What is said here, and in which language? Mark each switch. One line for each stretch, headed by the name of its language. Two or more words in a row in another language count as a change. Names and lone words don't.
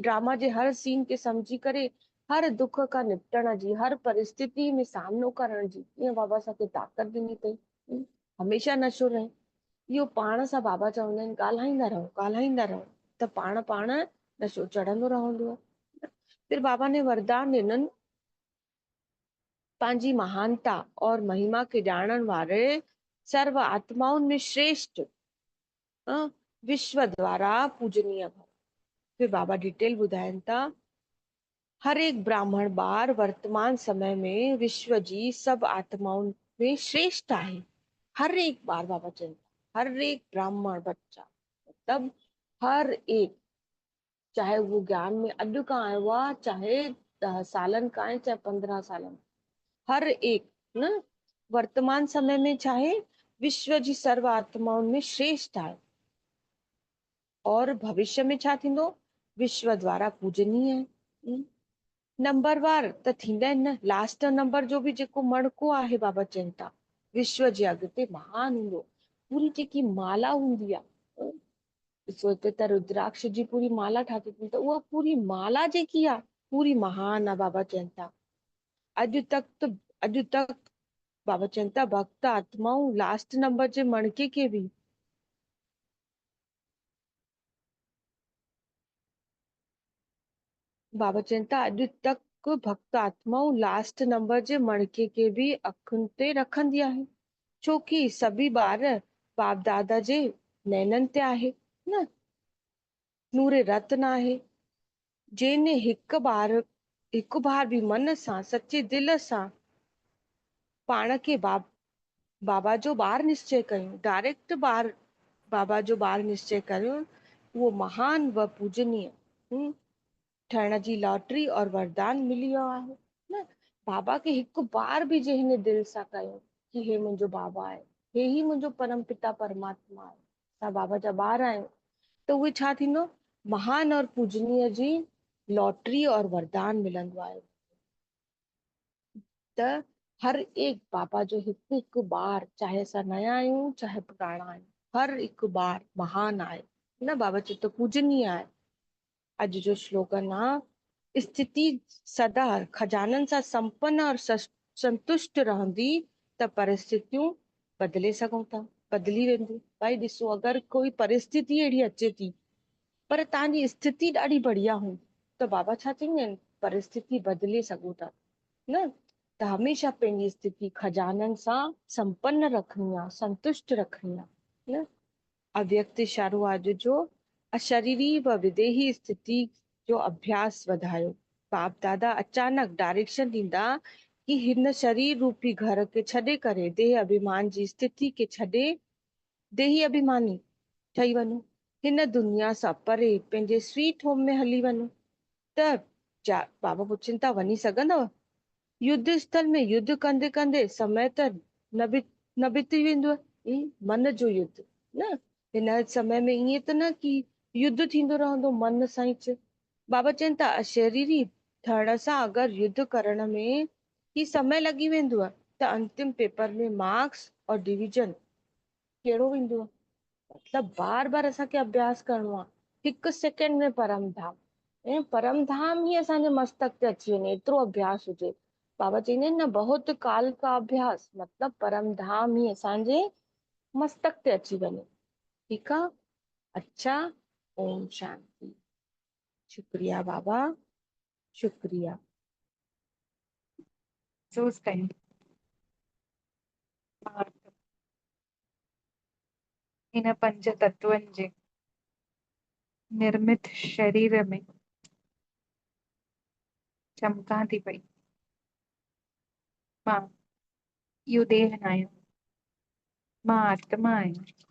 Sindhi: ड्रामा जे हर सीन खे सम्झी करे हर दुख खां निपटण जी, हर परिस्थिति में सामनो करण जी ईअं बाबा असांखे ताक़त ॾिनी अथई। हमेशह नशो रहे, इहो पाण सां बाबा चवंदा आहिनि ॻाल्हाईंदा रहो त पाण नशो चढ़ंदो रहंदो आहे। फिर बाबा ने वरदान ॾिननि पंहिंजी महानता और महिमा खे ॼाणण वारे सर्व आत्माउनि में श्रेष्ठ विश्व द्वारा पूजनीय भव। फिर बाबा डिटेल ॿुधाइनि था हर एक ब्राह्मण ॿार वर्तमान समय में विश्व जी सब आत्माउनि में श्रेष्ठ आहे। हर एक बार बाबा चवनि था हर एक ब्राह्मण बच्चा, मतलब हर एक,
Hindi: चाहे वो ज्ञान में
Sindhi: अॼु खां आयो आहे, चाहे 10 सालनि खां आहे, चाहे 15 सालनि, हर एक न वर्तमान समय में चाहे विश्व जी सर्व आत्माउनि में श्रेष्ठ आहे। और भविष्य में छा थींदो,
Hindi: विश्व द्वारा पूजनीय है।
Sindhi: नंबर वार त थींदा आहिनि न, लास्ट नंबर जो बि जेको मणको आहे बाबा चवनि था विश्व जे अॻिते महान हूंदो। पूरी जेकी माला हूंदी आहे, ॾिसो हिते त रुद्राक्ष जी पूरी माला ठाती अथनि, त उहा पूरी माला जेकी आहे पूरी महान आहे। बाबा चवनि था अॼु तक बाबा चवनि था भक्त आत्माऊं लास्ट नंबर जे मणके के बि बाबा चवनि था अॼु तक भक्त आत्माऊं लास्ट नंबर जे मणके के बि अखियुनि ते रखंदी आहे, छोकी सभी ॿार बाप दादा जे नैननि ते आहे न, नूरे रत्न आहे। जंहिं हिकु बार बि मन सां सचे दिल सां पाण खे बाबा जो ॿार निश्चय कयूं, डायरेक्ट बाबा जो ॿार निश्चय कयूं, उहो महान व पूजनीय ठहण जी लॉटरी और वरदान मिली वियो आहे न। बाबा खे हिकु बार बि जे हिन दिल सां कयो कि हे मुंहिंजो बाबा आहे, हे ही मुंहिंजो परम पिता परमात्मा आहे, असां बाबा जा ॿार आहियूं, त उहे छा थींदो, महान और पूजनीय जी लॉटरी और वरदान मिलंदो आहे। त हर एक बाबा जो हिकु हिकु बार, चाहे असां नया आहियूं चाहे पुराणा आहियूं, हर हिकु बार महान आहे न। बाबा चए तो पूजनीय आहे। अॼु जो स्लोगन आहे, स्थिति सदा खजाननि सां संपन्न और संतुष्ट रहंदी त परिस्थितियूं बदिले सघूं था, बदिली वेंदियूं। भाई ॾिसो, अगरि कोई परिस्थिति अहिड़ी अचे थी पर तव्हांजी स्थिति ॾाढी बढ़िया हुई त बाबा छा चवंदा आहिनि, परिस्थिति बदिले सघूं था न। त हमेशह पंहिंजी स्थिति खजाननि सां संपन्न रखणी आहे, संतुष्ट रखणी आहे न। अव्यक्त इशारो आज जो अशरीरी व विदेही स्थिति जो अभ्यास वधायो। बाप दादा अचानक डायरेक्शन ॾींदा कि हिन शरीर रूपी घर खे छॾे करे देह अभिमान जी स्थिति खे छॾे देही अभिमानी ठही वञो, हिन दुनिया सां परे पंहिंजे
English: sweet home
Sindhi: में हली वञो। त बाबा पुछनि था, वञी सघंदव? युद्ध स्थल में युद्ध कंदे कंदे समय त न बिती वेंदो, मन जो युद्ध न। हिन समय में ईअं त न कि युद्ध थींदो रहंदो मन सां ई। बाबा चवनि था अशरीरी थियण सां अगरि युद्ध करण में ही समय लॻी वेंदो त अंतिम पेपर में मार्क्स और डिवीजन कहिड़ो वेंदो? मतलब बार बार असांखे अभ्यास करणो आहे, हिकु सेकेंड में परम धाम। ऐं परम धाम ही असांजे मस्तक ते अची वञे, एतिरो अभ्यास हुजे। बाबा चवंदा आहिनि न,
Hindi: बहुत काल का अभ्यास,
Sindhi: मतलब परम धाम ही असांजे मस्तक ते अची वञे। ठीकु आहे?
Hindi: अच्छा, ओम शांति। शुक्रिया बाबा, शुक्रिया।
Sindhi: महसूस कयूं इन पंज तत्वनि जे निर्मित शरीर में चमकां थी पई। मां इहो देह न आहियां, मां आत्मा आहियां।